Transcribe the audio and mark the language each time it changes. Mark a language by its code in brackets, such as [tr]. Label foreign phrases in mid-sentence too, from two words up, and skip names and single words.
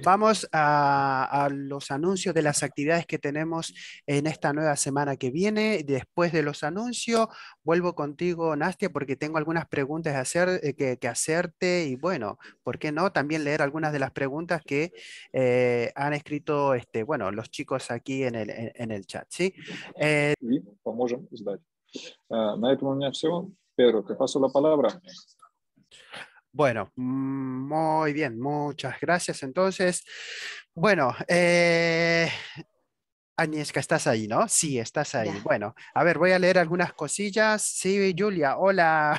[es] vamos a los anuncios de las actividades que tenemos en esta nueva semana que viene. Después de los anuncios, vuelvo contigo, Nastia, porque tengo algunas preguntas que hacerte y bueno, ¿por qué no? También leer algunas de las preguntas que han escrito bueno, los chicos aquí en el chat, ¿sí? [ru] y поможем сдать. На этом у меня все. [es] Pedro, te paso la palabra. Bueno, muy bien, muchas gracias. Entonces, bueno, Agnieszka, estás ahí, ¿no? Sí, estás ahí. Ya. Bueno, a ver, voy a leer algunas cosillas. Sí, Julia, hola.